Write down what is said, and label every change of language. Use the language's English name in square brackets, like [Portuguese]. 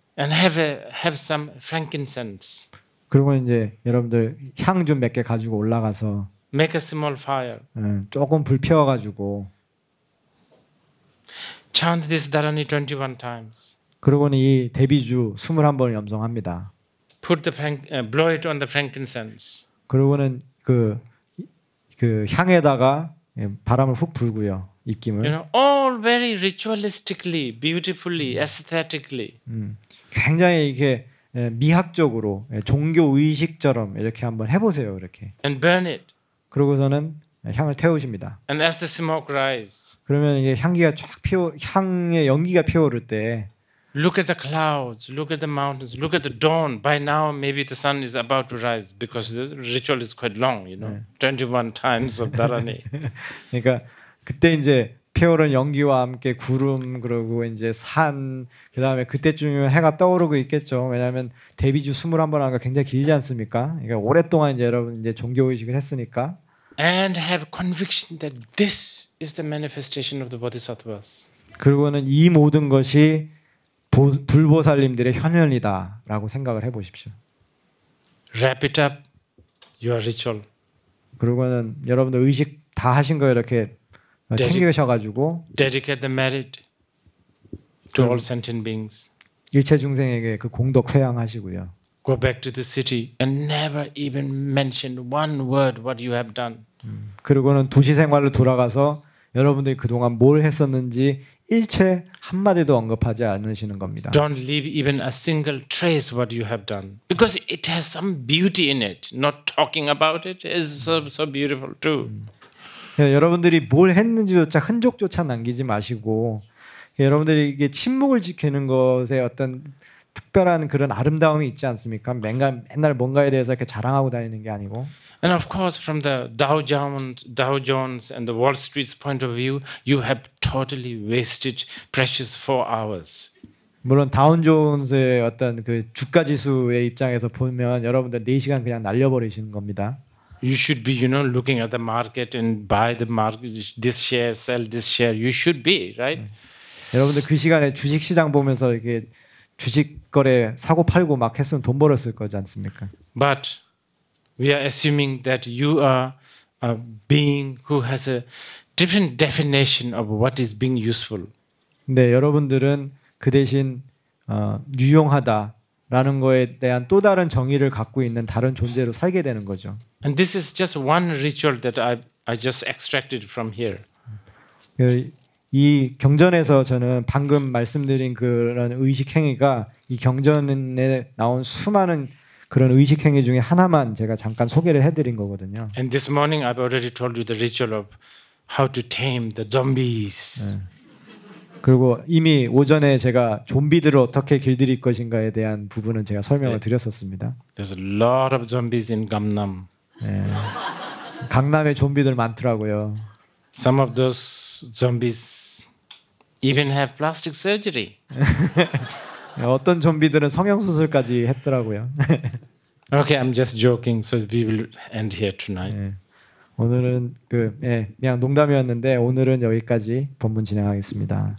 [English] And have some frankincense. [Korean] 그리고 이제 여러분들 향 좀 몇 개 가지고 올라가서 [English] make a small fire. [Korean] 조금 불 피워가지고 [English] chant this dharani 21 times. [Korean] 그러고는 이 대비주 21번을 염송합니다. [English] Put blow it on the frankincense. [Korean] 그러고는 그 향에다가 바람을 훅 불고요. 입김을. [English] All very ritualistically, beautifully, aesthetically. [Korean] 굉장히 이게 미학적으로 종교 의식처럼 이렇게 한번 해보세요. 이렇게. [English] And burn it. [Korean] 그러고서는 향을 태우십니다. [English] And as the smoke rise. [Korean] 그러면 이게 향기가 쫙 향의 연기가 피어오를 때. [English] Look at the clouds, look at the mountains, look at the dawn. By now, maybe the sun is about to rise because the ritual is quite long, 21 times of dharani. [Korean] 그러니까 그때 이제 피어오른 연기와 함께 구름 그리고 이제 산 그다음에 그때쯤이면 해가 떠오르고 있겠죠. 왜냐하면 데뷔주 21번 하는 거 굉장히 길지 않습니까? 그러니까 오랫동안 이제 여러분 이제 종교 의식을 했으니까. [English] and have conviction that this is the manifestation of the bodhisattvas. [Korean] 그리고는 이 모든 것이 불보살님들의 현현이다라고 생각을 해보십시오. [English] Wrap it up, your ritual. [Korean] 그리고는 여러분들 의식 다 하신 거 이렇게 챙기셔가지고 [English] dedicate the merit to all sentient beings. [Korean] 일체 중생에게 그 공덕 회양하시고요. [English] Go back to the city and never even mention one word what you have done. [Korean] 그리고는 도시 생활을 돌아가서 여러분들이 그동안 뭘 했었는지 일체 한마디도 언급하지 않으시는 겁니다. [English] Don't leave even a single trace what you have done because it has some beauty in it. Not talking about it is so beautiful too. [Korean] 여러분들이 뭘 했는지조차 흔적조차 남기지 마시고 여러분들이 이게 침묵을 지키는 것에 어떤 특별한 그런 아름다움이 있지 않습니까? 맨날 뭔가에 대해서 이렇게 자랑하고 다니는 게 아니고. [English] And of course, from the Dow Jones and the Wall Street's point of view, you have totally wasted precious 4 hours. [Korean] 물론 다운존스의 어떤 그 주가 지수의 입장에서 보면 여러분들 4시간 그냥 날려버리시는 겁니다. [English] You should be, looking at the market and buy the market, this share, sell this share. You should be, right? [Korean] 여러분들 그 시간에 주식 시장 보면서 이렇게 주식 거래 사고 팔고 막 했으면 돈 벌었을 거지 않습니까? [English] But we are assuming that you are a being who has a different definition of what is being useful. [Korean] 근데 여러분들은 그 대신 유용하다라는 거에 대한 또 다른 정의를 갖고 있는 다른 존재로 살게 되는 거죠. [English] And this is just one ritual that I just extracted from here. [Korean] 이 경전에서 저는 방금 말씀드린 그런 의식 행위가 이 경전에 나온 수많은 그런 의식 행위 중에 하나만 제가 잠깐 소개를 해드린 거거든요. [English] And this morning I've already told you the ritual of how to tame the zombies. [Korean] 그리고 이미 오전에 제가 좀비들을 어떻게 길들일 것인가에 대한 부분은 제가 설명을 드렸었습니다. [English] There's a lot of zombies in Gangnam. [Korean] 강남에 좀비들 많더라고요. [English] Some of those zombies even have plastic surgery. [Korean] 어떤 좀비들은 성형 수술까지 했더라고요. [English] Okay, I'm just joking. So we will end here tonight. [Korean] 오늘은 그냥 농담이었는데 오늘은 여기까지 본문 진행하겠습니다.